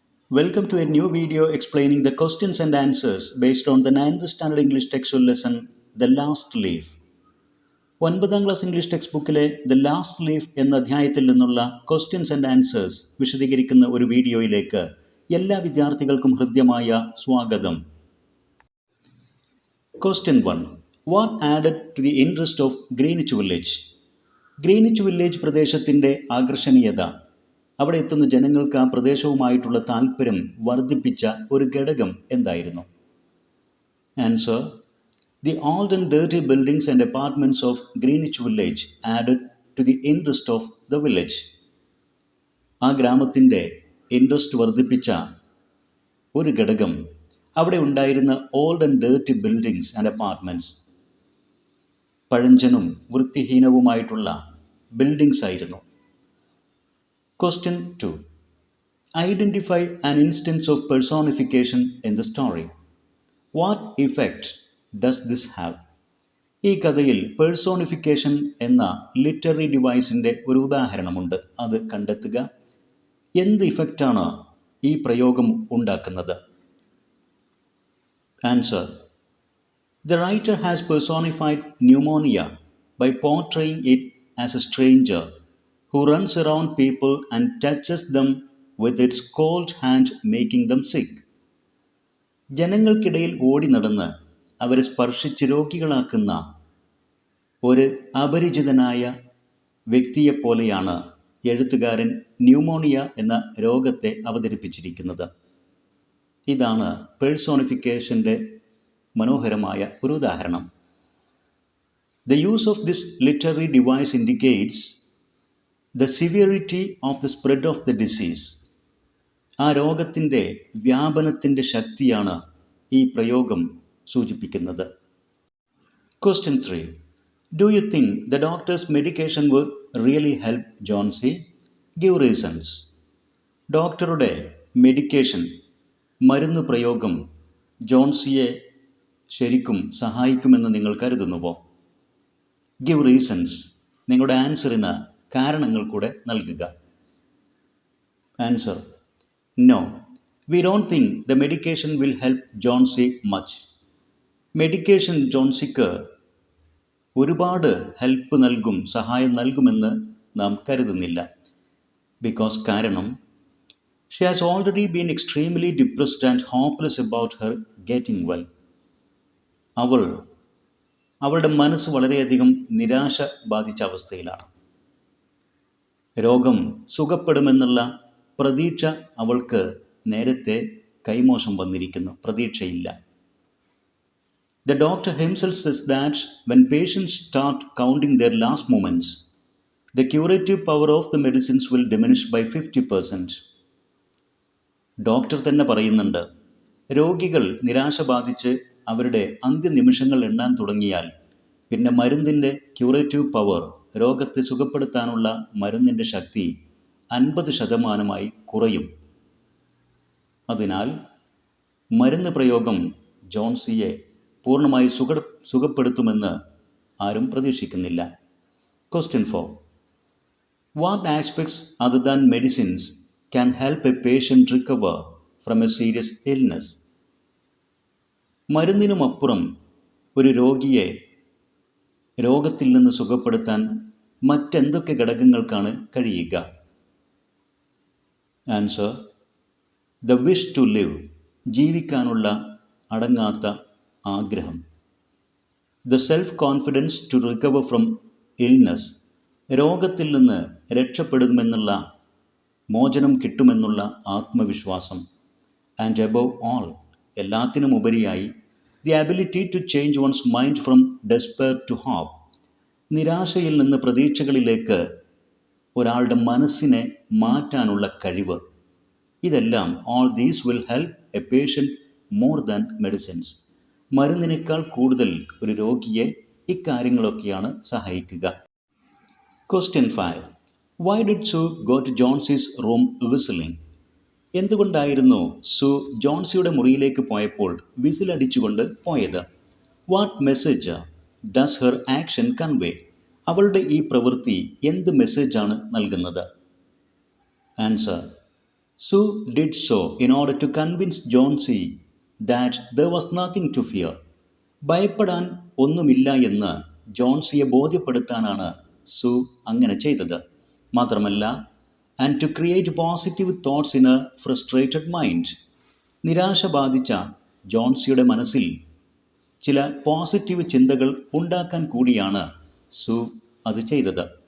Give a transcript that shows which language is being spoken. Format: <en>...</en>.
<en>Welcome to a new video explaining the questions and answers based on the 9th standard English textual lesson The Last Leaf.</en> <ml>9ാം class English text ബുക്കിലെ the last leaf എന്ന അധ്യായത്തിൽ നിന്നുള്ള questions and answers വിശദീകരിക്കുന്ന ഒരു വീഡിയോയിലേക്ക് എല്ലാ വിദ്യാർത്ഥികൾക്കും ഹൃദ്യമായ സ്വാഗതം.</ml> <en>Question 1. What added to the interest of Greenwich Village?</en> <ml>Greenwich village പ്രദേശത്തിൻ്റെ ആകർഷണീയത, അവിടെ എത്തുന്ന ജനങ്ങൾക്ക് ആ പ്രദേശവുമായിട്ടുള്ള താല്പര്യം വർദ്ധിപ്പിച്ച ഒരു ഘടകം എന്തായിരുന്നു?</ml> <en>Answer: The old and dirty buildings and apartments of Greenwich Village added to the interest of the village.</en> <ml>ആ ഗ്രാമത്തിൻ്റെ ഇൻട്രസ്റ്റ് വർദ്ധിപ്പിച്ച ഒരു ഘടകം അവിടെ ഉണ്ടായിരുന്ന old and dirty buildings and apartments, പഴഞ്ചനും വൃത്തിഹീനവുമായിട്ടുള്ള buildings ആയിരുന്നു.</ml> <en>Question 2. Identify an instance of personification in the story. What effect does this have?</en> <ml>ഈ കഥയിൽ പേഴ്സോണിഫിക്കേഷൻ എന്ന ലിറ്റററി ഡിവൈസിൻ്റെ ഒരു ഉദാഹരണമുണ്ട്. അത് കണ്ടെത്തുക. എന്ത് ഇഫക്റ്റാണ് ഈ പ്രയോഗം ഉണ്ടാക്കുന്നത്?</ml> <en>Answer: The writer has personified pneumonia by portraying it as a stranger who runs around people and touches them with its cold hand, making them sick.</en> <ml>ജനങ്ങൾക്കിടയിൽ ഓടി നടന്ന് അവരെ സ്പർശിച്ച് രോഗികളാക്കുന്ന ഒരു അപരിചിതനായ വ്യക്തിയെപ്പോലെയാണ് എഴുത്തുകാരൻ ന്യൂമോണിയ എന്ന രോഗത്തെ അവതരിപ്പിച്ചിരിക്കുന്നത്. ഇതാണ് പേഴ്സോണിഫിക്കേഷൻ്റെ മനോഹരമായ ഒരു ഉദാഹരണം.</ml> <en>The use of this literary device indicates the severity of the spread of the disease.</en> <ml>ആ രോഗത്തിൻ്റെ വ്യാപനത്തിൻ്റെ ശക്തിയാണ് ഈ പ്രയോഗം സൂചിപ്പിക്കുന്നത്.</ml> <en>Question 3. Do you think the doctor's medication would really help Johnsy? Give reasons.</en> <ml>ഡോക്ടറുടെ മെഡിക്കേഷൻ, മരുന്ന് പ്രയോഗം ജോൺസിയെ ശരിക്കും സഹായിക്കുമെന്ന് നിങ്ങൾ കരുതുന്നുവോ?</ml> <en>Give reasons.</en> <ml>നിങ്ങളുടെ ആൻസറിന് കാരണങ്ങൾ കൂടെ നൽകുക.</ml> <en>Answer: No, we don't think the medication will help Johnsy much.</en> <ml>Medication ജോൺസിക്ക് ഒരുപാട് ഹെൽപ്പ് നൽകും, സഹായം നൽകുമെന്ന് നാം കരുതുന്നില്ല. കാരണം</ml> <en>she has already been extremely depressed and hopeless about her getting well.</en> <ml>അവളുടെ മനസ്സ് വളരെയധികം നിരാശ ബാധിച്ച അവസ്ഥയിലാണ്. രോഗം സുഖപ്പെടുമെന്നുള്ള പ്രതീക്ഷ അവൾക്ക് നേരത്തെ കൈമോശം വന്നിരിക്കുന്നു, പ്രതീക്ഷയില്ല.</ml> <en>The doctor himself says that when patients start counting their last moments, the curative power of the medicines will diminish by 50%.</en> <ml>Doctor തന്നെ പറയുന്നുണ്ട്, രോഗികൾ നിരാശ ബാധിച്ച് അവരുടെ അന്ത്യനിമിഷങ്ങൾ എണ്ണാൻ തുടങ്ങിയാൽ പിന്നെ മരുന്നിൻ്റെ ക്യൂറേറ്റീവ് പവർ, രോഗത്തെ സുഖപ്പെടുത്താനുള്ള മരുന്നിൻ്റെ ശക്തി 50% കുറയും. അതിനാൽ മരുന്ന് പ്രയോഗം ജോൺസിയെ പൂർണ്ണമായി സുഖപ്പെടുത്തുമെന്ന് ആരും പ്രതീക്ഷിക്കുന്നില്ല.</ml> <en>Question 4. What aspects other than medicines can help a patient recover from a serious illness?</en> <ml>മരുന്നിനുമപ്പുറം ഒരു രോഗിയെ രോഗത്തിൽ നിന്ന് സുഖപ്പെടുത്താൻ മറ്റെന്തൊക്കെ ഘടകങ്ങൾക്കാണ് കഴിയുക?</ml> <en>Answer: The wish to live.</en> <ml>ജീവിക്കാനുള്ള അടങ്ങാത്ത ആഗ്രഹം.</ml> <en>The self-confidence to recover from illness.</en> <ml>രോഗത്തിൽ നിന്ന് രക്ഷപ്പെടുമെന്നുള്ള, മോചനം കിട്ടുമെന്നുള്ള ആത്മവിശ്വാസം.</ml> <en>And above all,</en> <ml>എല്ലാത്തിനും ഉപരിയായി,</ml> <en>the ability to change one's mind from despair to hope.</en> <ml>നിരാശയിൽ നിന്ന് പ്രതീക്ഷകളിലേക്ക് ഒരാളുടെ മനസ്സിനെ മാറ്റാനുള്ള കഴിവ്. ഇതെല്ലാം</ml> <en>all these will help a patient more than medicines.</en> <ml>മരുന്നിനേക്കാൾ കൂടുതൽ ഒരു രോഗിയെ ഇക്കാര്യങ്ങളൊക്കെയാണ് സഹായിക്കുക.</ml> <en>Question 5. Why did Sue go to Johnsy's room whistling?</en> <ml>എന്തുകൊണ്ടായിരുന്നു സു ജോൺസിയുടെ മുറിയിലേക്ക് പോയപ്പോൾ വിസിലടിച്ചുകൊണ്ട് പോയത്?</ml> <en>What message does her action convey?</en> <ml>അവളുടെ ഈ പ്രവൃത്തി എന്ത് മെസ്സേജാണ് നൽകുന്നത്? Answer:</ml> <en>Sue did so in order to convince Johnsy that there was nothing to fear.</en> <ml>ഭയപ്പെടാൻ ഒന്നുമില്ല എന്ന് ജോൺസിയെ ബോധ്യപ്പെടുത്താനാണ് സു അങ്ങനെ ചെയ്തത്. മാത്രമല്ല,</ml> <en>and to create positive thoughts in a frustrated mind,</en> <ml>നിരാശ ബാധിച്ച ജോൺസിയുടെ മനസ്സിൽ ചില പോസിറ്റീവ് ചിന്തകൾ ഉണ്ടാക്കാൻ കൂടിയാണ് സു അത് ചെയ്തത്.</ml>